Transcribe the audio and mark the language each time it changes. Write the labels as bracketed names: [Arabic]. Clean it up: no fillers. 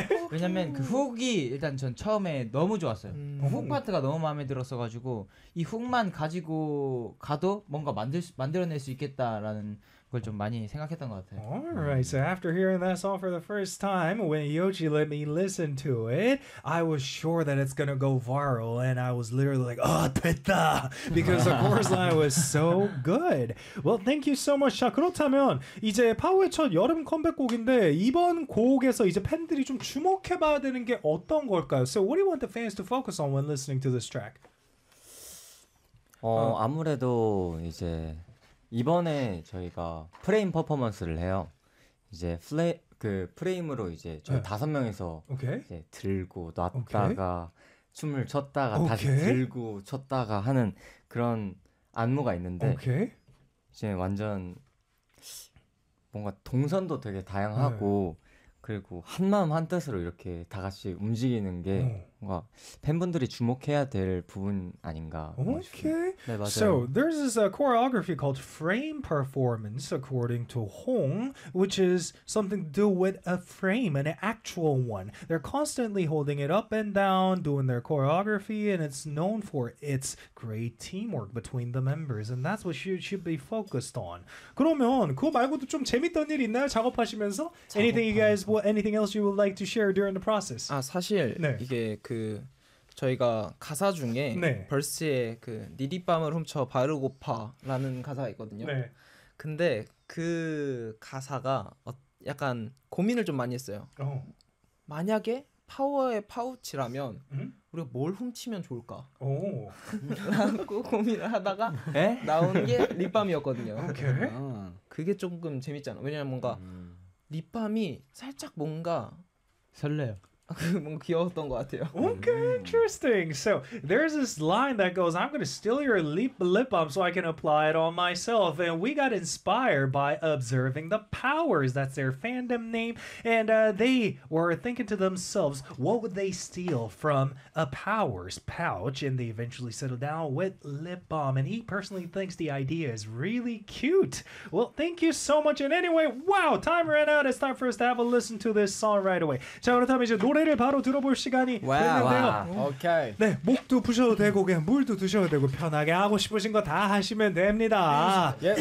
[Korean] 왜냐면 그 훅이 일단 전 처음에 너무 좋았어요. 훅 파트가 너무 마음에 들었어가지고 이 훅만 가지고 가도 뭔가 만들어낼 수 있겠다라는 걸좀 많이 생각했던 것 같아요. [English] Alright, so after hearing that song for the first time, when Yochi let me listen to it, I was sure that it's gonna go viral, and I was literally like, oh, [Korean] 됐다! [English] Because the chorus line was so good. Well, thank you so much. [Korean] 자, 그렇다면, 이제 파우의 첫 여름 컴백곡인데, 이번 곡에서 이제 팬들이 좀 주목해봐야 되는 게 어떤 걸까요? [English] So, what do you want the fans to focus on when listening to this track? [Korean] 아무래도 이제 이번에 저희가 프레임 퍼포먼스를 해요. 이제 그 프레임으로 이제 저희 다섯 명이서 이제 들고 놨다가 춤을 췄다가 다시 들고 췄다가 하는 그런 안무가 있는데 이제 완전 뭔가 동선도 되게 다양하고 그리고 한마음 한뜻으로 이렇게 다 같이 움직이는 게 뭔가 팬분들이 주목해야 될 부분 아닌가 뭔가 싶어요. [English] Okay, [Korean] 네, 맞아요. [English] so there's this choreography called frame performance according to Hong, which is something to do with a frame, an actual one. They're constantly holding it up and down, doing their choreography, and it's known for its great teamwork between the members, and that's what you should be focused on. [Korean] 그러면 그거 말고도 좀 재밌던 일 있나요? 작업하시면서? [English] Anything you guys, [Korean] 거. [English] anything else you would like to share during the process? [Korean] 아, 사실 네. 이게 그 저희가 가사 중에 네. 벌스의 그 니딧밤을 훔쳐 바르고 파라는 가사가 있거든요. 네. 근데 그 가사가 약간 고민을 좀 많이 했어요. 만약에 파워의 파우치라면 우리가 뭘 훔치면 좋을까? 오. 라고 고민을 하다가 에? 나온 게 립밤이었거든요. 오케이. 아. 그게 조금 재밌잖아. 왜냐면 뭔가 립밤이 살짝 뭔가 설레요. 뭔가 귀여웠던 것 같아요. [English] Okay, interesting. So there's this line that goes, I'm gonna steal your lip balm so I can apply it on myself. And we got inspired by observing the powers. That's their fandom name. And they were thinking to themselves, what would they steal from a powers pouch? And they eventually settled down with lip balm. And he personally thinks the idea is really cute. Well, thank you so much. And anyway, wow, time ran out. It's time for us to have a listen to this song right away. [Korean] 자, 그렇다면 이제 노래를 바로 들어볼 시간이 됐는데요. 오케이. 네, 목도 푸셔도 되고 그냥 물도 드셔도 되고 편하게 하고 싶으신 거다 하시면 됩니다.